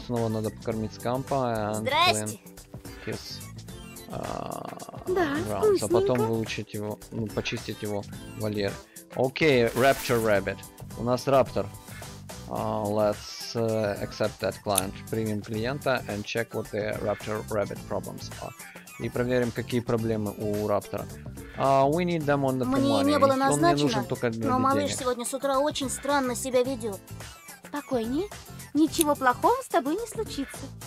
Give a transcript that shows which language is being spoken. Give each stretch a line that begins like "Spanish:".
Russian: Снова надо покормить скампа.
English: And clean his grounds.
Russian: А потом выучить его, ну, почистить его вольер. Окей, Raptor Rabbit. У нас раптор.
English: Let's accept that client.
Russian: Примем клиента
English: and check what the Raptor Rabbit problems are.
Russian: И проверим, какие проблемы у раптора.
English: We need them on the
Russian: Мне не было назначено, но малыш денег. сегодня с утра очень странно себя ведет. Спокойнее, ничего плохого с тобой не случится.